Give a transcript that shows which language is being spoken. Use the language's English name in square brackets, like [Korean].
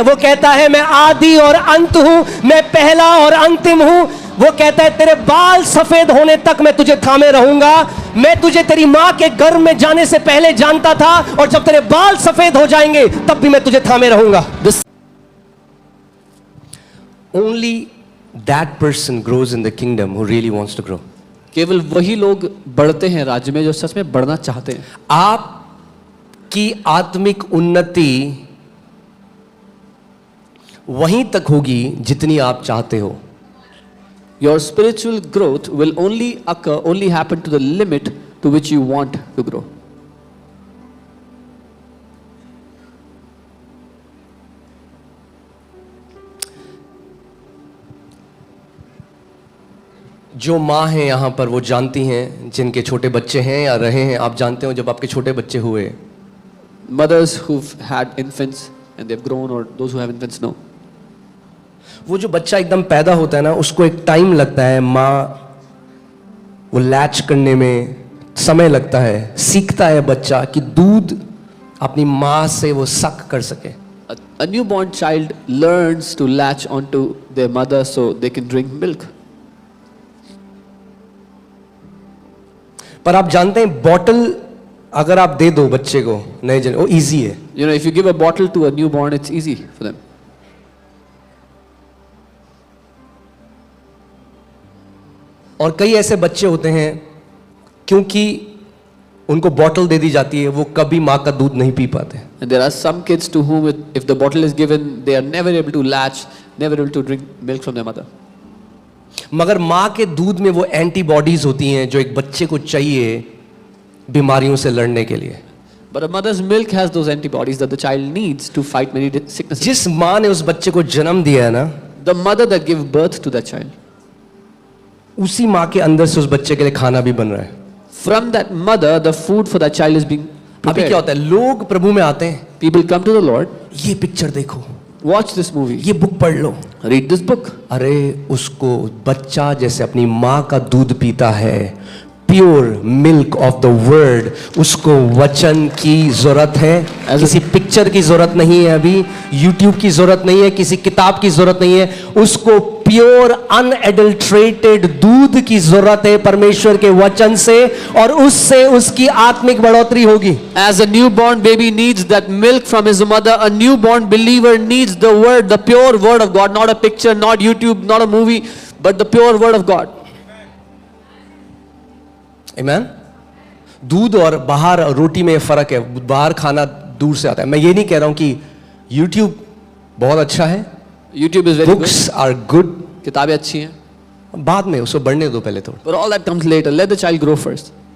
[Hindi] वो कहता है मैं आदि और अंत हूं, मैं पहला और अंतिम हूं। वो कहता है तेरे बाल सफेद होने तक मैं तुझे थामे रहूंगा। मैं तुझे तेरी मां के गर्भ में जाने से पहले जानता था, और जब तेरे बाल सफेद हो जाएंगे तब भी मैं तुझे थामे रहूंगा। [English] Only that person grows in the kingdom who really wants to grow. [Hindi] केवल वही लोग बढ़ते हैं राज्य में जो सच में बढ़ना चाहते हैं। आपकी आत्मिक उन्नति वहीं तक होगी जितनी आप चाहते हो। [English] Your spiritual growth will only occur, only happen to the limit to which you want to grow. [Hindi] जो माँ हैं यहाँ पर वो जानती हैं, जिनके छोटे बच्चे हैं या रहे हैं, आप जानते हो जब आपके छोटे बच्चे हुए, [English] Mothers who've had infants and they've grown, or those who have infants know. [Hindi] वो जो बच्चा एकदम पैदा होता है ना, उसको एक टाइम लगता है, माँ वो लैच करने में समय लगता है, सीखता है बच्चा कि दूध अपनी माँ से वो सक कर सके। [English] A newborn child learns to latch onto their mother so they can drink milk. [Hindi] पर आप जानते हैं बॉटल अगर आप दे दो बच्चे को नए जन, वो इजी है। [English] You know, if you give a bottle to a newborn, it's easy for them. [Hindi] और कई ऐसे बच्चे होते हैं क्योंकि उनको बॉटल दे दी जाती है, वो कभी माँ का दूध नहीं पी पाते। [English] And there are some kids to whom if the bottle is given, they are never able to latch, never able to drink milk from their mother. [Hindi] मगर माँ के दूध में वो एंटीबॉडीज होती हैं जो एक बच्चे को चाहिए बीमारियों से लड़ने के लिए। [English] But a mother's milk has those antibodies that the child needs to fight many sicknesses. [Hindi] जिस माँ ने उस बच्चे को जन्म दिया है ना, [English] The mother that gave birth to that child, [Hindi] उसी माँ के अंदर से उस बच्चे के लिए खाना भी बन रहा है। [English] from that mother, the food for that child is being [Hindi] अभी क्या [English] prepared. [Hindi] होता है, लोग प्रभु में आते हैं, [English] People come to the Lord, [Hindi] ये पिक्चर देखो, [English] watch this movie, [Hindi] ये बुक पढ़ लो। [English] read this book. [Hindi] अरे उसको बच्चा जैसे अपनी माँ का दूध पीता है, [English] pure milk of the word, [Hindi] उसको वचन की जरूरत है, किसी पिक्चर की जरूरत नहीं है, अभी यूट्यूब की जरूरत नहीं है, किसी किताब की जरूरत नहीं है, उसको प्योर अनएडल्ट्रेटेड दूध की जरूरत है परमेश्वर के वचन से, और उससे उसकी आत्मिक बढ़ोतरी होगी। [English] As a newborn baby needs that milk from his mother, a newborn believer needs the word, the pure word of God, not a picture, not YouTube, not a movie, but the pure word of God. [Hindi] आमेन। दूध और बाहर रोटी में फर्क है, बाहर खाना दूर से आता है। मैं ये नहीं कह रहा हूं कि YouTube बहुत अच्छा है, [English] YouTube is very books are good, good. [Hindi] किताबें अच्छी हैं. बाद में उसको बढ़ने दो पहले थोड़ा। [English] But all that comes later. Let the child grow first.